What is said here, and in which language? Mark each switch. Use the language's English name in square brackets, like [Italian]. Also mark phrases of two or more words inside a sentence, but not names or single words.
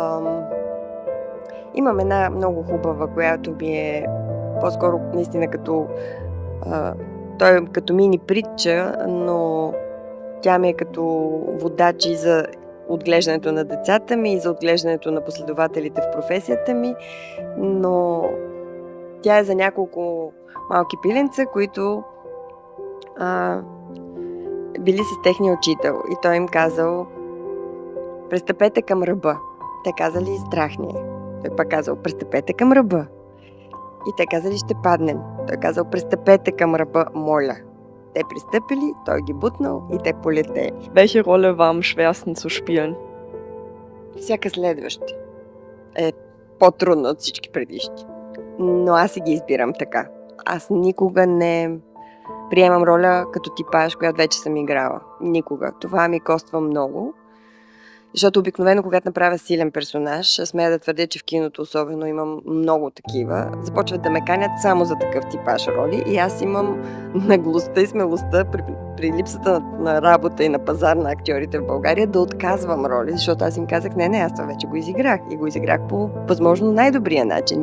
[Bulgarian] имам една много хубава, която ми е по-скоро наистина като той е като мини притча, но тя ми е като водач и за отглеждането на децата ми и за отглеждането на последователите в професията ми, но тя е за няколко малки пиленца, които били с техния учител и той им казал: пристъпете към ръба. Те казали: страх ни е. Той пак казал: пристъпете към ръба. И те казали: ще паднем. Той казал: пристъпете към ръба, моля. Те пристъпили, той ги бутнал и те полетели. [German] Welche Rolle war am schwersten zu spielen? [Bulgarian] Всяка следваща е по-трудно от всички предишни. Но аз си ги избирам така. Аз никога не приемам роля като типаж, която вече съм играла. Никога. Това ми коства много. Защото обикновено, когато направя силен персонаж, смея да твърдя, че в киното особено имам много такива, започват да ме канят само за такъв типаж роли и аз имам наглостта и смелостта при липсата на работа и на пазар на актьорите в България да отказвам роли, защото аз им казах: не, аз това вече го изиграх и го изиграх по възможно най-добрия начин.